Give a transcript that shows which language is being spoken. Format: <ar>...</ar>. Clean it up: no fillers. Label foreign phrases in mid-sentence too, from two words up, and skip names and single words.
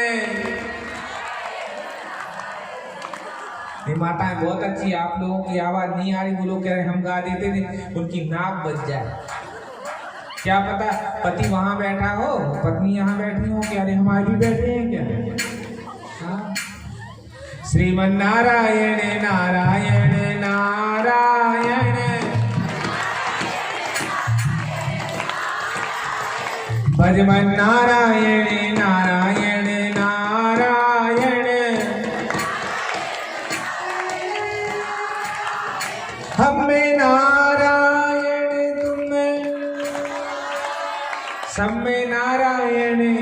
<hi>ये माताएं बहुत अच्छी, आप लोगों की आवाज नहीं आ रही, वो लोग कह रहे हम गा देते थे, उनकी नाक बज जाए। क्या पता पति वहां बैठा हो, पत्नी यहाँ बैठी हो, क्या अरे हमारी भी बैठे हैं क्या? हाँ? श्रीमन नारायण नारायण नारायण। भजमन नारायण नारायण नारायण। हम में नारायण तुम में, सब में नारायण।</hi>